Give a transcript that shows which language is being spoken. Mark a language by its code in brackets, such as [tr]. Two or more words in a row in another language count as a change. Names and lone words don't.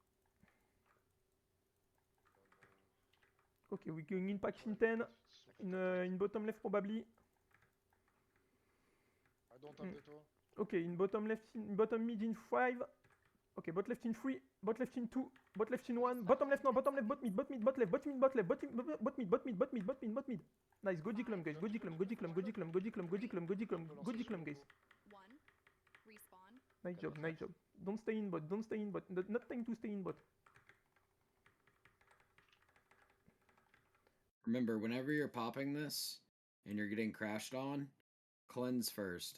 [en] Okay, we're going in patch in 10. In bottom left probably. I don't have veto. Okay, in bottom left, in bottom mid in 5, Okay, bot left in 3, bot left in 2, bot left in 1, bottom left, no, bottom left, bot mid, bot mid, bot left, bot mid, bot left, bot mid, bot mid, bot mid, bot mid, bot mid, bot mid. Nice, go G-clam, guys, go G-clam, go G-clam, go G-clam, go G-clam, go G-clam, go G-clam, go G-clam, guys. 1. Respawn. Nice job, nice job. Don't stay in bot, don't stay in bot. Not time to stay in bot. Remember, whenever you're popping this and you're getting crashed on, cleanse first.